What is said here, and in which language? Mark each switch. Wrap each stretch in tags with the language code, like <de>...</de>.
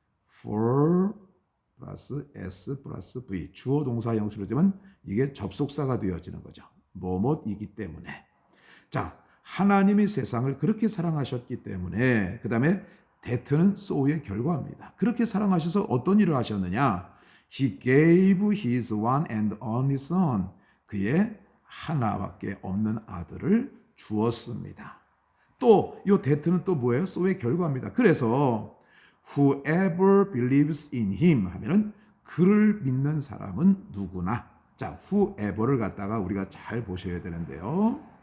<ko>for 플러스 s 플러스 v 주어 동사 형식으로 되면 이게 접속사가 되어지는 거죠. 뭐뭇이기 때문에. 자, 하나님이 세상을 그렇게 사랑하셨기 때문에 그 다음에 that는 so의 결과입니다. 그렇게 사랑하셔서 어떤 일을 하셨느냐?</ko> <en>He gave his one and only son.</en> <ko>그의 하나밖에 없는 아들을 주었습니다. 또 이 that는 또 뭐예요? so의 결과입니다. 그래서</ko> <en>whoever believes in him</en> <ko>하면은 그를 믿는 사람은 누구나. 자, whoever를 갖다가 우리가 잘 보셔야 되는데요.</ko>